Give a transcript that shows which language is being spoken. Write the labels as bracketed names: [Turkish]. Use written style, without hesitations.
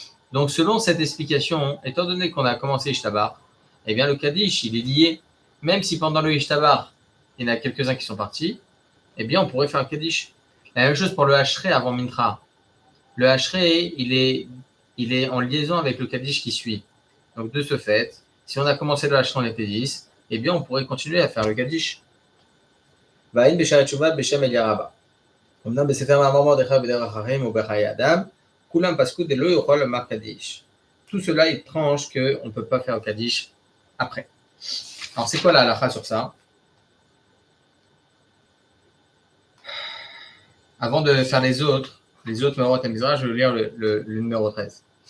[French] Donc, selon cette explication, étant donné qu'on a commencé Ishtabar, eh bien, le Kaddish, il est lié, même si pendant le Ishtabar, il y en a quelques-uns qui sont partis, eh bien, on pourrait faire un Kaddish. La même chose pour le Ashrei avant Mintra. Le Ashrei, il est en liaison avec le Kaddish qui suit. Donc, de ce fait, si on a commencé le Ashrei, on était 10, eh bien, on pourrait continuer à faire le Kaddish. [Hebrew] Va'in b'sha'at tshuva b'shem Eliyahu Rabba. אמנם בספר מאמר מרדכי בדרך החיים ובחיי אדם, כולם פסקו דלא יוכל לומר קדיש. [French] Tout cela, il tranche qu'on ne peut pas faire le Kaddish après. Alors, c'est quoi la halakha sur ça? Avant de faire les autres Meorot et Mizrach, je vais lire le numéro 13.